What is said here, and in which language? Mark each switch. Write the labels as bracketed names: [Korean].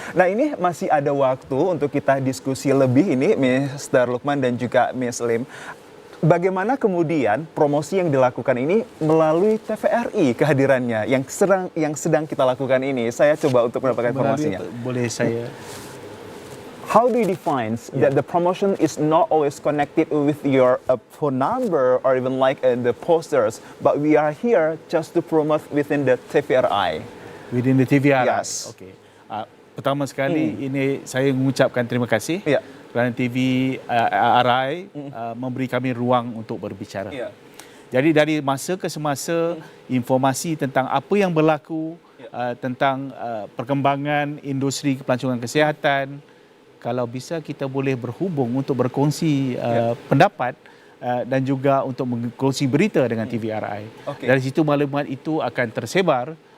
[Indonesian] Nah, ini masih ada waktu untuk kita diskusi lebih ini, Mr. Lukman dan juga Miss Lim. Bagaimana kemudian promosi yang dilakukan ini melalui TVRI kehadirannya yang sedang kita lakukan ini? Saya coba untuk mendapatkan informasinya. Boleh saya? [English] How do you define that the promotion is not always connected with your phone number or even like the posters, but we are here just to promote within the TVRI? Within the TVRI? Yes. Okay. [Malay] Pertama sekali, ini saya mengucapkan terima kasih kerana TVRI memberi kami ruang untuk berbicara. Jadi dari masa ke semasa, informasi tentang apa yang berlaku, tentang perkembangan industri pelancongan kesihatan, kalau bisa kita boleh berhubung untuk berkongsi pendapat dan juga untuk berkongsi berita dengan TVRI. Dari situ maklumat itu akan tersebar